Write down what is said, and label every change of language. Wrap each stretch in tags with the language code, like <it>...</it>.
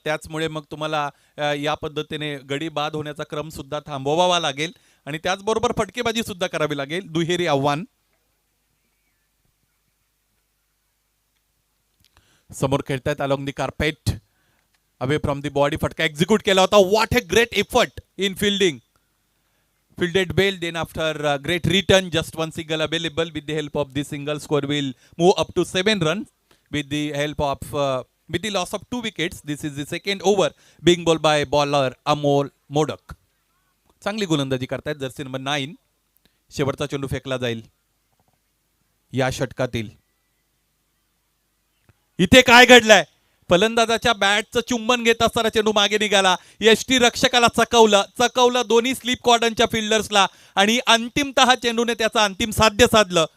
<mr>त्याचमुळे मग तुम्हाला या पद्धतीने गडी बाद होण्याचा क्रम सुद्धा थांबवावा लागेल आणि त्याचबरोबर फटकेबाजी सुद्धा करावी लागेल. दुहेरी आव्हान समोर खेळतायत</mr> <en>along the carpet, away from the body</en> <mr>फटका एक्झिक्यूट केला होता.</mr> <en>What a great effort in fielding. Fielded well, then after great return, just one single available. With the help of this single, score will move up to 7 runs. With the help of with the loss of 2 wickets, this is the second over being bowled by bowler Amol Modak.</en> <mr>चांगली गोलंदाजी करतायत Jersey number 9. शेवटचा चेंडू फेकला जाईल या षटकातील. इथे काय घडलंय? फलंदाजाच्या बॅटचं चुंबन घेत असताना चेंडू मागे निघाला, यष्टी रक्षकाला चकवलं दोन्ही स्लिप कॉर्डनच्या फिल्डर्सला आणि अंतिमतः चेंडूने त्याचं अंतिम साध्य साधलं.</mr>